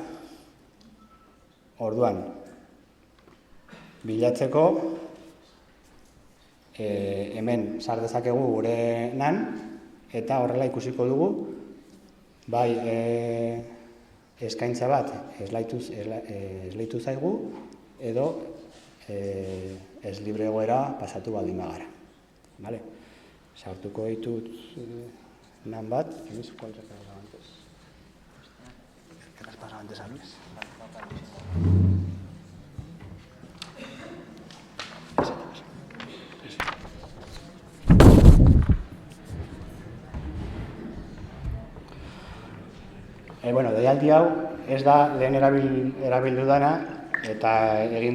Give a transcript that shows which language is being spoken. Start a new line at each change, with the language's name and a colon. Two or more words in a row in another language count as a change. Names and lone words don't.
Basque: Orduan, bilatzeko hemen sar dezakegu gure nan eta horrela ikusiko dugu bai eskaintza bat esleitu zaigu edo ez libre egoera pasatu baldin bagara. Vale? Sartuko ditut nan bat,
Spanish: ¿cuál se ha pasado antes? ¿Qué has pasado antes a mí?
Basque: Bueno, deialdi hau ez da lehen erabildu dana eta egin